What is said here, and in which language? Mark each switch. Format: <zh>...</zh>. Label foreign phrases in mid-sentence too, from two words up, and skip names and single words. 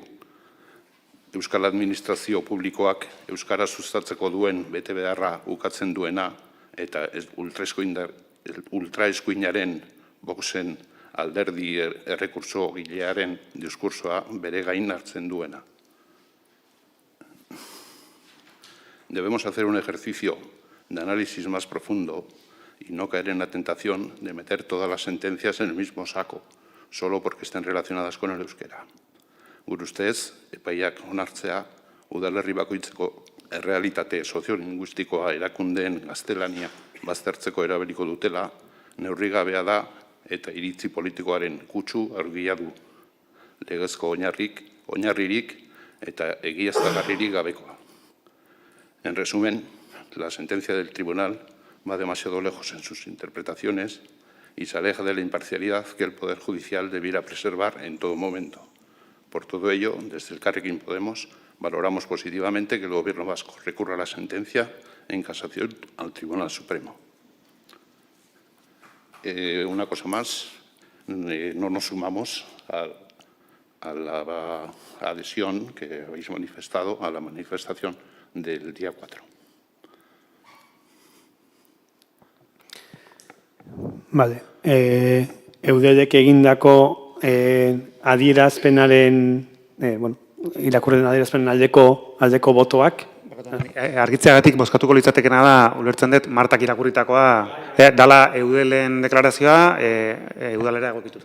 <eu>Euskal Administrazio Publikoak euskara sustatzeko duen betebeharra ukatzen duena eta ultraeskuinaren Voxen alderdi errekurso gilearen diskursoa bere gain hartzen duena.</eu> <es>Debemos hacer un ejercicio de análisis más profundo y no caer en la tentación de meter todas las sentencias en el mismo saco, solo porque estén relacionadas con el euskera.</es> <eu>Gure ustez, epaiak onartzea, udalerri bakoitzeko errealitate soziolinguistikoa erakundeen gaztelania baztertzeko erabiliko dutela, neurrigabea da eta iritzi politikoaren kutsu argia du. Legezko oinarririk eta egiaztagarririk gabekoa.</eu> <es>En resumen, la sentencia del tribunal va demasiado lejos en sus interpretaciones y se aleja de la imparcialidad que el Poder Judicial debiera preservar en todo momento. Por todo ello, desde Elkarrekin Podemos valoramos positivamente que el Gobierno vasco recurra a la sentencia en casación al Tribunal Supremo. Una cosa más, no nos sumamos a la adhesión que habéis manifestado a la manifestación del día 4. Vale.</es> <eu>Eudelek egindako adierazpenaren, irakurren adierazpenen aldeko botoak. Argitzeagatik bozkatuko litzatekena da, ulertzen dut, Martak irakurritakoa, dala Eudelen deklarazioa, Eudalera egokituta.</eu>